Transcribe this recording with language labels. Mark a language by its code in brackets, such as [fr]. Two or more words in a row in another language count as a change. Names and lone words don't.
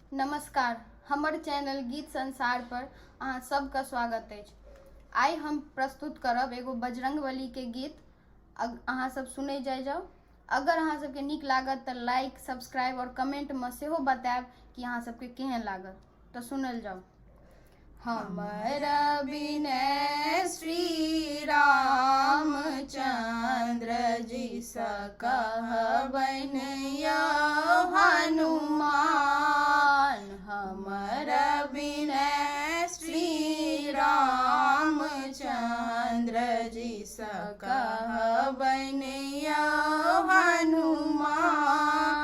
[mai] नमस्कार, हमर चैनल गीत संसार पर अहाँ सबका स्वागत अछि। आइ हम प्रस्तुत करब एगो बजरंगबली के गीत। अहाँ सब सुनै जाओ। अगर अहाँ सबके नीक लागत तो [en] like, subscribe [mai] और कमेंट में सेहो बताएब कि अहाँ सबके केहन लागत। तो सुनल जाओ। हमरा बिनै श्री रामचंद्र जी सा कहबन या हनुमान। हमरा बिनै श्री रामचंद्र जी सा कहबन या हनुमान।